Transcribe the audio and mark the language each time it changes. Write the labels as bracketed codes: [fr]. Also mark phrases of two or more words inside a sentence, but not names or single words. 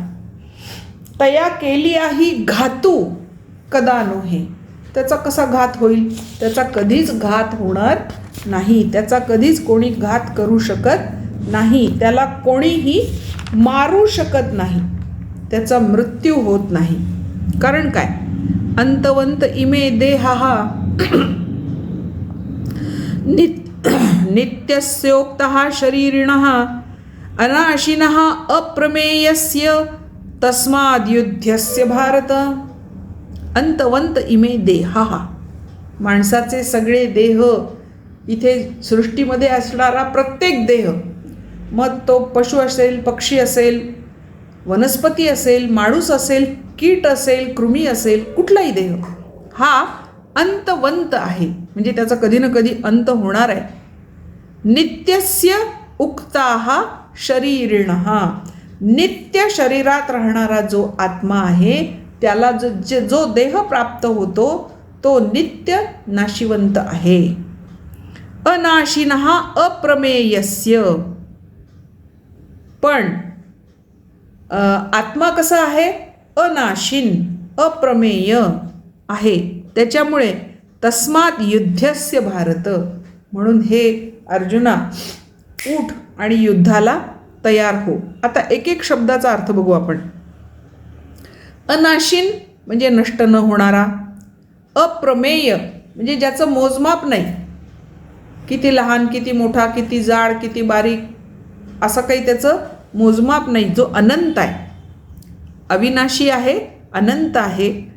[mr] तया केलिया ही घातू कदानो हे. त्याचा कसा घात होईल, त्याचा कधीच घात होणार नाही. त्याचा कधीच कोणी घात करू शकत नाही. त्याला कोणीही मारू शकत नाही. त्याचा मृत्यू होत नाही. कारण काय, [sa] अंतवंत इमे देहा नित्यस्योक्तः शरीरिणः अनाशिनः अप्रमेयस्य तस्माद्युध्यस्य भारत. अंतवंत इमे देहा, [mr] माणसाचे सगळे देह, इथे सृष्टीमध्ये असणारा प्रत्येक देह, मग तो पशु असेल, पक्षी असेल, वनस्पती असेल, माणूस असेल, कीट असेल, कृमी असेल, कुठलाही देह हा अंतवंत आहे. म्हणजे त्याचा कधी ना कधी अंत होणार आहे. [sa] नित्यस्य उक्ताः शरीरिणः, [mr] नित्य शरीरात राहणारा जो आत्मा आहे त्याला जो देह प्राप्त होतो तो नित्य नाशिवंत आहे. [sa] अनाशिनः अप्रमेयस्य, [mr] पण आत्मा कसा आहे, अनाशिन, अप्रमेय आहे. [sa] त्याच्यामुळे तस्मात् युद्धस्य भारत, [mr] म्हणून हे अर्जुना उठ आणि युद्धाला तयार हो. आता एक एक शब्दाचा अर्थ बघू आपण. अनाशिन म्हणजे नष्ट न होणारा, अप्रमेय म्हणजे ज्याचं मोजमाप नाही, किती लहान, किती मोठा, किती जाड, किती बारीक, असं काही त्याचं मोजमाप नाही, जो अनंत आहे, अविनाशी आहे, अनंत आहे.